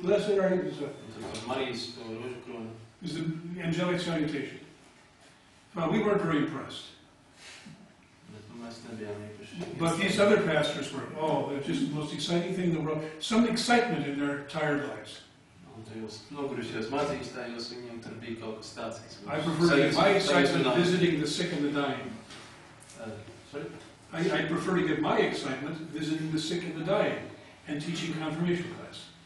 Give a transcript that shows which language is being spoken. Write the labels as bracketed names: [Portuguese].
[English] Blessed are you. [Latvian] Un tad par Marijas to rožu kroni. [English] Is the angelic salutation. Well, we weren't very impressed. [Latvian] Bet mēs nebijām īpaši. [English] But these other pastors were. Oh, they're just the most exciting thing in the world. Some excitement in their tired lives. [Latvian] Un tajos nogurušajos mācītājos viņiem tur bija kaut kas tāds. [English] I prefer to get my excitement visiting the sick and the dying. Sorry? I prefer to get my excitement visiting the sick and the dying and teaching confirmation class.